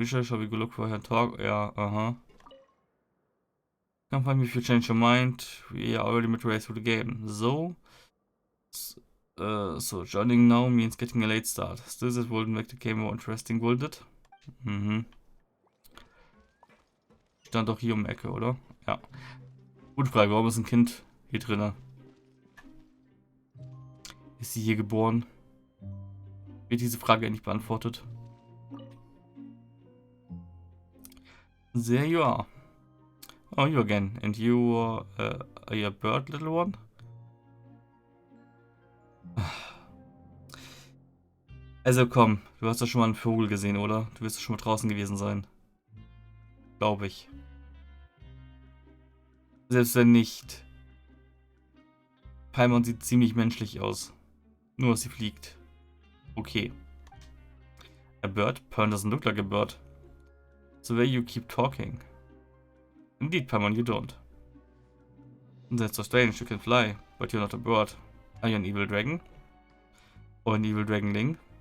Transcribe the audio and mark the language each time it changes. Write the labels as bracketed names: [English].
[English] Shall we go look for her and talk? Yeah, Come find me if you change your mind. We are already midway through the game. So joining now means getting a late start. Still, that wouldn't make the game more interesting, would it? [German] Stand doch hier um die Ecke, oder? Ja. Gute Frage, warum ist ein Kind hier drinne? Ist sie hier geboren? Wird diese Frage endlich beantwortet? [English] There you are. Oh, you again. And you are you a bird, little one? [German] Also komm, du hast doch schon mal einen Vogel gesehen, oder? Du wirst doch schon mal draußen gewesen sein. Glaube ich. Selbst wenn nicht. Paimon sieht ziemlich menschlich aus. Nur, dass sie fliegt. Okay. [English] A bird? Paimon doesn't look like a bird. The way you keep talking. Indeed, Paimon, you don't. That's so strange, you can fly, but you're not a bird. Are you an evil dragon? Or an evil dragonling?